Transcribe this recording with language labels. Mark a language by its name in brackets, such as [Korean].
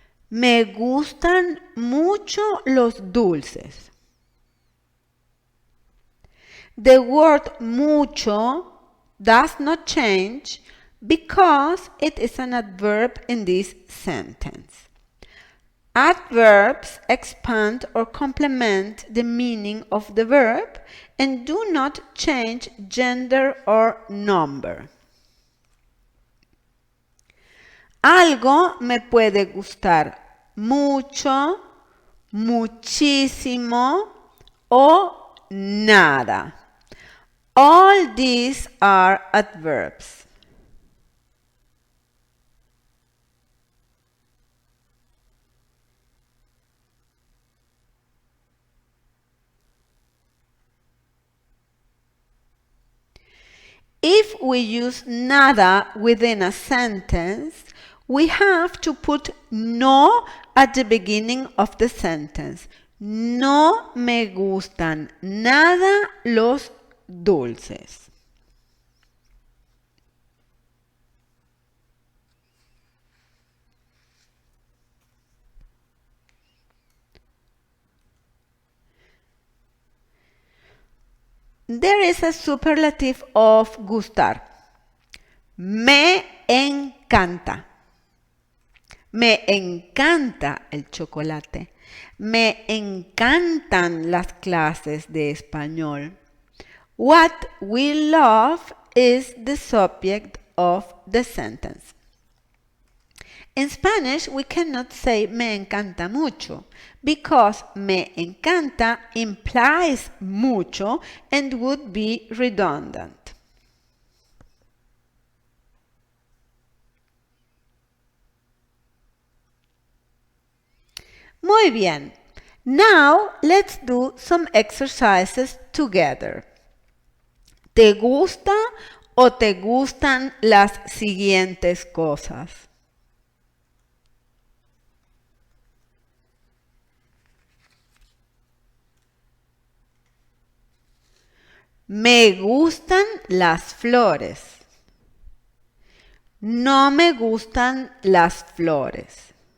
[Spanish] Me gustan mucho los dulces. [English] The word mucho does not change because it is an adverb in this sentence. Adverbs expand or complement the meaning of the verb and do not change gender or number. [Spanish] Algo me puede gustar mucho, muchísimo o nada. [English] All these are adverbs. If we use nada within a sentence, we have to put no at the beginning of the sentence. [Spanish] No me gustan nada los dulces. [English] There is a superlative of gustar. [Spanish] Me encanta. Me encanta el chocolate. Me encantan las clases de español. [English] What we love is the subject of the sentence. In Spanish, we cannot say [Spanish] me encanta mucho [English] because [Spanish] me encanta [English] implies mucho and would be redundant. [Spanish] Muy bien. [English] Now let's do some exercises together. [Spanish] ¿Te gusta o te gustan las siguientes cosas? Me gustan las flores. No me gustan las flores.